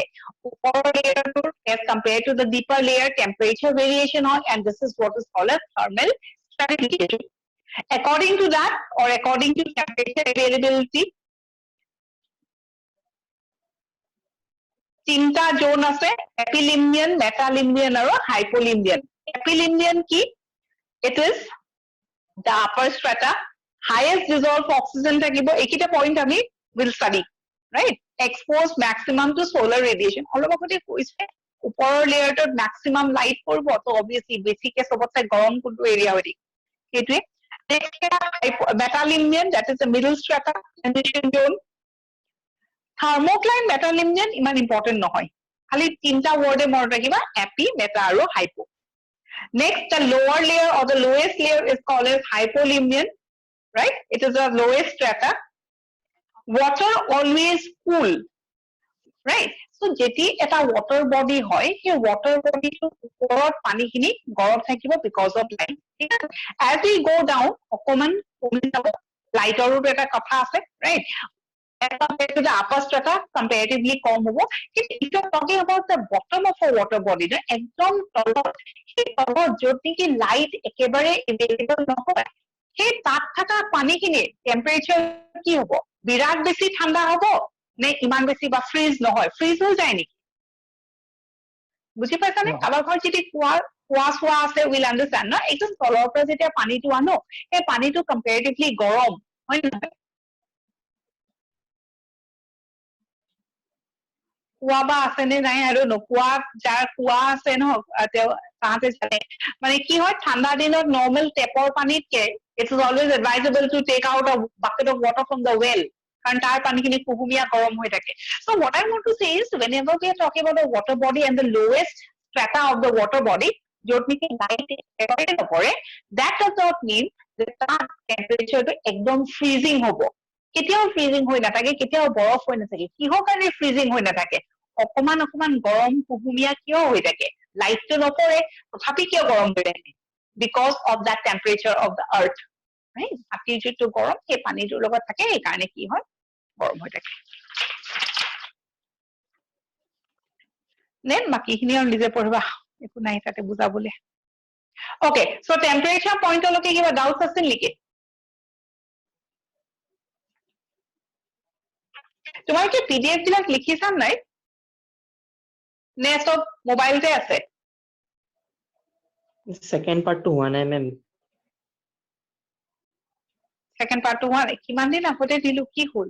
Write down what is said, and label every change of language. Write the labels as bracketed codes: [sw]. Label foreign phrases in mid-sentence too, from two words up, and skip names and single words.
[en] Upper layer as compared to the deeper layer, temperature variation hoy, and this is what is called as thermal stratification. According to that, or according to temperature availability, [as] তিনটা জোন আছে, epilimnion, metalimnion আৰু hypolimnion. Epilimnion কি? [en] It is the upper strata, highest dissolved oxygen [as] থাকিব, এইকিটা point আমি [en] will study, right? Exposed maximum to solar radiation. [as] অলপ আগতে কৈছে ওপৰৰ লেয়াৰটোত [en] maximum light [as] পৰিব, তো obviously বেছিকে সবতছে গৰম কোনটো এৰিয়া হৈ থাকে সেইটোৱে. [en] Next metalimnion, that is the middle strata, transition zone. Thermocline metalimnion iman important নহয়, খালি তিনটা word e মনত ৰাখিবা, epi, meta আৰু hypo. Next, the lower layer or the lowest layer is called as hypolimnion, right? It is the lowest strata. Water always cool, right? [as] So যেতিয়া এটা [en] water body [as] হয়, সেই [en] water body [as] টো ওপৰত পানী কিনি গৰম থাকিব [en] because of light. As we go down, [as] অকমান কমি যাব, light আৰু এটা কথা আছে, right? [en] As compared to the upper strata, comparatively [as] কম হ'ব. [en] If you are talking about the bottom of a water body, [as] একদম তলত, সেই তলত য'ত নেকি লাইট একেবাৰে available নহয়, সেই তাত থকা পানীখিনি টেম্পাৰেচাৰ কি হ'ব? বিৰাট বেছি ঠাণ্ডা হ'ব নে ইমান বেছি বা ফ্ৰিজ নহয়? ফ্ৰিজ হৈ যায় নেকি? বুজি পাইছানে? আমাৰ ঘৰত যদি কুঁৱা চোৱা আছে, [en] will understand [as] ন? একদম তলৰ পৰা যেতিয়া পানীটো আনো, সেই পানীটো কম্পেৰেটিভলি গৰম, হয় নহয়? কুয়া বা আছে নে নাই আৰু নকুয়া, যাৰ কুয়া আছে ন তেওঁ তাহাঁতে জানে, মানে কি হয় ঠাণ্ডা দিনত নৰ্মেল টেপৰ পানীতকে [en] it is always advisable to take out a bucket of water from the well, [as] কাৰণ তাৰ পানীখিনি কুহুমীয়া গৰম হৈ থাকে. [en] So what I want to say is, whenever we are talking about a water body and the lowest strata of the water body [as] য'ত নেকি লাইট একেবাৰে নপৰে [en] that does not mean [as] যে তাৰ টেম্পাৰেচাৰটো একদম ফ্ৰিজিং হ'ব কেতিয়াও ফ্ৰিজিং হৈ নাথাকে কেতিয়াও বৰফ হৈ নাথাকে কিহৰ কাৰণে ফ্ৰিজিং হৈ নাথাকে অকমান অকমান গৰম কুহুমীয়া কিয় হৈ থাকে লাইটটো নপৰে তথাপি কিয় গৰম হৈ থাকে [en] because of that temperature of the earth right [as] মাটিৰ যিটো গৰম সেই পানীটোৰ লগত থাকে এই কাৰণে কি হয় গৰম হৈ থাকে নেন বাকিখিনি আৰু নিজে পঢ়িবা একো নাই তাতে বুজাবলে [en] okay so temperature point [as] লৈকে কিবা ডাউটছ আছিল নেকি তোমাৰ কি পিডিএফ বিলাক লিখিছা নাই নে সব মোবাইলতে আছে সেকেন্ড পার্টটো হোৱা নাই মেম সেকেন্ড পাৰ্টটো হোৱা নাই কিমান দিন আগতে দিলো কি হ'ল